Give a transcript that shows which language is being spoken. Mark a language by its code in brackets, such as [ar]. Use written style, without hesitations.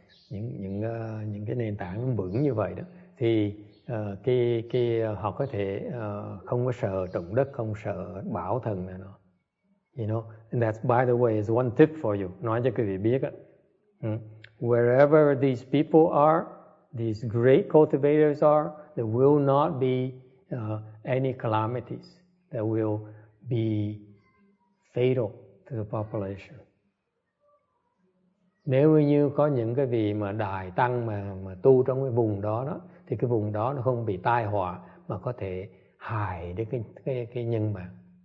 [vi] Những cái nền tảng vững như vậy đó, thì họ có thể không có sợ động đất, không sợ bão thần này nọ. [en] And that's, by the way, is one tip for you. [vi] Nói cho quý vị biết á. [en] Wherever these people are, these great cultivators are, there will not be any calamities that will be fatal to the population. [vi] Nếu như có những cái vị mà đại tăng mà tu trong cái vùng đó thì cái vùng đó nó không bị tai họa mà có thể hại đến cái nhân mạng.